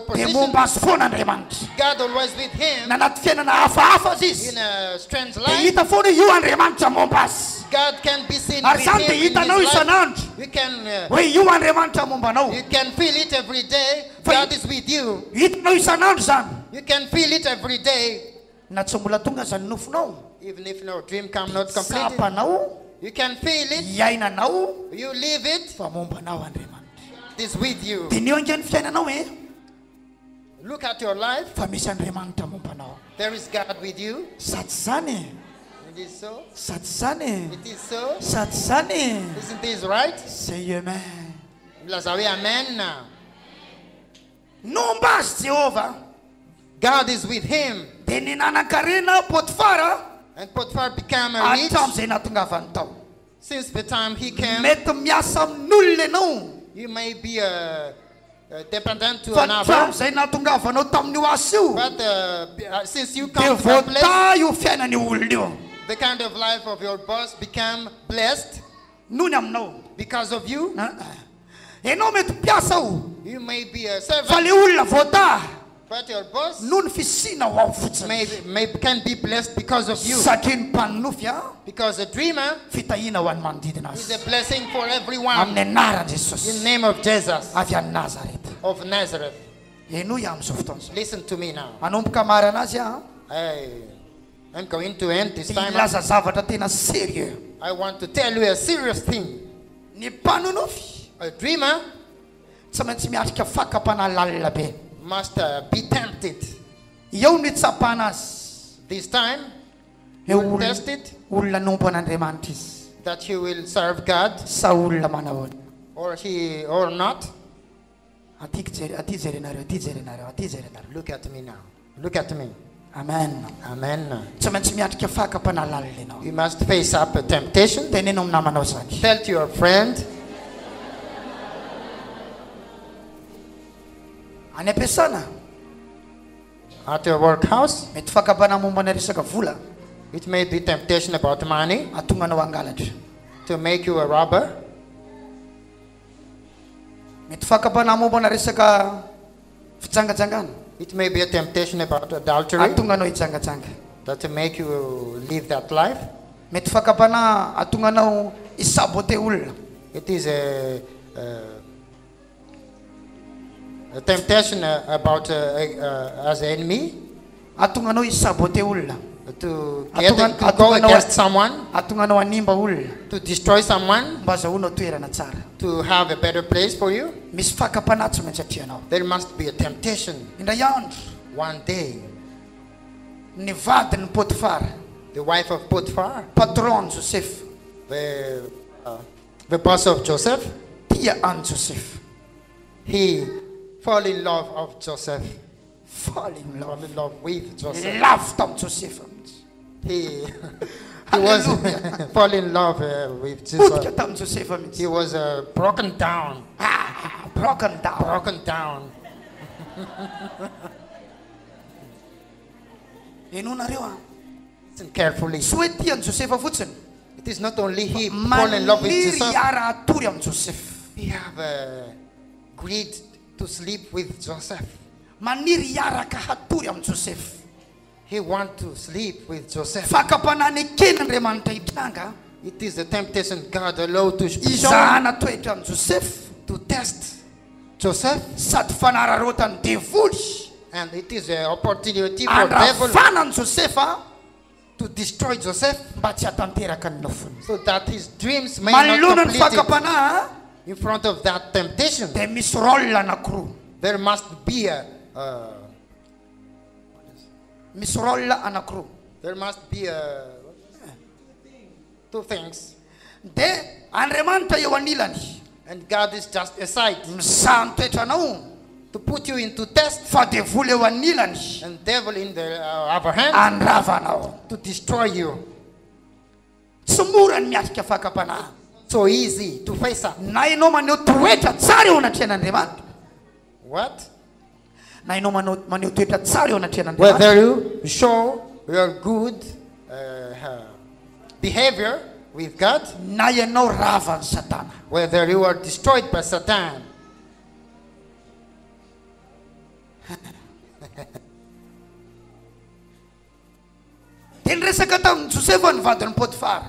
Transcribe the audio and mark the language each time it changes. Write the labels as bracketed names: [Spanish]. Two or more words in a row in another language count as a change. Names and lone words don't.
[English] position, [Malagasy] momba azy foana Andriamanitra. [English] God always with him. [Malagasy] Na anaty fiainana hafahafa azy izy [English] In a strange [Malagasy] dia [English] life, [Malagasy] hita foana io Andriamanitra momba azy. [English] God can be seen [Malagasy] Ary [English] with [Malagasy] zany [English] him [Malagasy] dia [English] in [Malagasy] hitanao [English] his life. [Malagasy] isan'andro [English] You can, [Malagasy] hoe io Andriamanitra momba anao. [English] you can feel it every day. God is with you. [Malagasy] Hitanao isan'andro zany [English] You can feel it every day. [Malagasy] na tsy mbola tonga zany nofinao. [English] Even if no dream come not completed, [Malagasy] Sapanao, [English] you can feel it. [Malagasy] iainanao [English] You live it. [Malagasy] fa momba anao Andriamanitra. [English] It is with you. [Malagasy] Dia nio ange ny fiainanao [English] Look at your life. [Malagasy] fa misy Andriamanitra momba anao. [English] There is God with you. [Malagasy] Sady zany [English] It is so. [Malagasy] sady zany [English] It is so. [Malagasy] sady zany. [English] Isn't this right? Say amen. Lazawi, amen now. [Malagasy] Nomba azy Jehova [English] God is with him. [Malagasy] dia ninanankarena Potifara [English] And Potiphar became a rich. [Malagasy] hatramin'izay nahatongavany tao. [English] Since the time he came, [Malagasy] Mety miasa amin'olona ianao [English] you may be dependent to [Malagasy] fa [English] another. [Malagasy] hatramin'izay nahatongavanao tamin'io asa io [English] But since you [Malagasy] dia [English] come to that place, [Malagasy] voata io fiainan'io olona io [English] the kind of life of your boss became blessed [Malagasy] noho ny aminao. [English] because of you. [Malagasy] Ianao mety mpiasa ao [English] You may be a [Malagasy] fa [English] servant, [Malagasy] le olona voata [English] but your boss [Malagasy] noho ny fisina ho ao fotsiny [English] can be blessed because of you. [Malagasy] satria ny mpanonofy a [English] Because a dreamer [Malagasy] fitahiana ho an'ny manodidina [English] is [Malagasy] azy [English] a blessing for everyone. [Malagasy] amin'ny anaran [English] In the [Malagasy] Jesosy [English] name of Jesus [Malagasy] avy any Nazareta. [English] of Nazareth. [Malagasy] Eno iaho amin'izao fotoana izao. [English] Listen to me now. [Malagasy] Manomboka mary anazy a [English] I'm going to end this time. [Malagasy] ilaza zavatra tena sérieux. [English] I want to tell you a serious thing. [Malagasy] Ny mpanonofy [English] A dreamer [Malagasy] tsy maintsy miatrika fakapana lalina be. [English] must be tempted. [Malagasy] Eo ny tsapana azy. [English] This time, [Malagasy] Eo [English] you will [Malagasy] olona [English] test it [Malagasy] olona nompo an'Andriamanitra izy [English] that he will serve God [Malagasy] sa olona manao ahoana. [English] or not. [Malagasy] Aty jerenareo, aty jerenareo, aty jerenareo. [English] Look at me now. Look at me. [Malagasy] Amen. [English] Amen. [Malagasy] Tsy maintsy miatrika fakapana lalina ianao. [English] You must face up a temptation. [Malagasy] Teneno amin'ny namanao zany. [English] Tell to your friend, [Malagasy] Any am-piasana [English] at your workhouse, [Malagasy] mety fakapana momba ny resaka vola [English] it may be temptation about money [Malagasy] atonga anao angalatra. [English] to make you a robber. [Malagasy] Mety fakapana momba na resaka fitsangajangana [English] It may be a temptation about adultery [Malagasy] atonga anao hitsangajanga. [English] that to make you live that life. [Malagasy] Mety fakapana atonga anao hisabote olona. [English] It is a temptation about as an enemy [Malagasy] Atonga anao hisabote olona. [English] to [Malagasy] Atonga [English] go [Malagasy] anao [English] against someone, [Malagasy] atonga anao hanimba olona [English] to destroy someone, [Malagasy] mba azahoanao toerana tsara. [English] to have a better place for you. [Malagasy] Misy fakapana tsy maintsy atrianao. [English] There must be a temptation [Malagasy] Indray andro [English] one day. [Malagasy] ny vadin'ny Potifara, [English] The wife of Potiphar, [Malagasy] patron Joseph, [English] the boss of Joseph, [Malagasy] tia an Joseph. [English] he fall in love of Joseph. Fall in Fall love. in love with Joseph. [Malagasy] Love tam Joseph. [English] He was fall in love with [Malagasy] Potika [English] Jesus. [Malagasy] tam Joseph mihitsy. [English] He was broken down. Broken down. Broken down. [Malagasy] Eno nareo a. [English] Listen carefully. [Malagasy] Tsy hoe tia an Joseph fotsiny. [English] It is not only he fall in love with [Malagasy] Maniry [English] Jesus. [Malagasy] hiara atory am Joseph. [English] He have agreed to sleep with Joseph. [Malagasy] Maniry hiaraka hatory am Joseph. [English] He want to sleep with Joseph. [Malagasy] Fakapanany ken'Andriamanitra hitranga [English] It is a temptation God allowed to show [Malagasy] izahana toetra am Joseph [English] to test Joseph, [Malagasy] sady fanararotany devoly [English] and it is an opportunity for devil [Malagasy] andrafana an Joseph a [English] to destroy Joseph [Malagasy] mba tsy hatanteraka ny nofony. [English] so that his dreams may not [Malagasy] Manoloana ny [English] complete it. [Malagasy] fakapana [English] in front of that temptation, [Malagasy] dia misy rôle anankiroa. [English] there must be [Malagasy] Misy rôle anankiroa. [English] there must be two things. [Malagasy] Dia Andriamanitra eo anilany [English] And God is just aside [Malagasy] mizaha ny toetranao [English] to put you into test, [Malagasy] fa devoly eo anilany [English] and devil in the other hand [Malagasy] andravanao. [English] to destroy you. [Malagasy] Tsy mora ny miatrika fakapanahy. [English] So easy to face up. [Malagasy] Na ianao maneho toetra tsara eo anatrehan'Andriamanitra. [English] What? [Malagasy] Na ianao maneho toetra tsara eo anatrehan'Andriamanitra. [English] Whether you show your good behavior with God, [Malagasy] Na ianao ravan'ny Satana. [English] whether you are destroyed by Satan. [Malagasy] Dia niresaka tamin'ny Josefa ny vadin'ny Potifara.